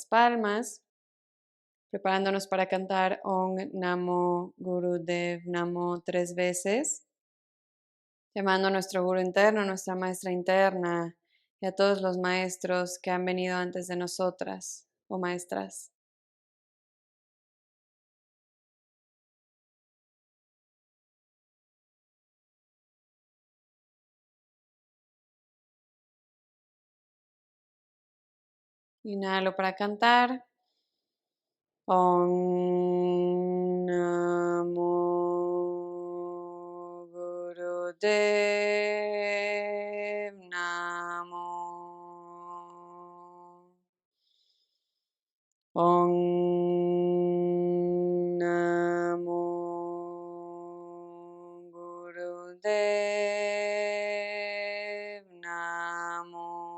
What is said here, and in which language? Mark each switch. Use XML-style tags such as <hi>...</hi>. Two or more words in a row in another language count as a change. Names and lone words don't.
<es>palmas, preparándonos para cantar</es> <sa>ॐ नमो गुरुदेव नमो</sa> <es>3 veces, llamando a nuestro guru interno, nuestra maestra interna y a todos los maestros que han venido antes de nosotras o maestras. Inhalo para cantar.</es> <sa>ॐ नमो गुरुदेव नमो. ॐ नमो गुरुदेव नमो.</sa>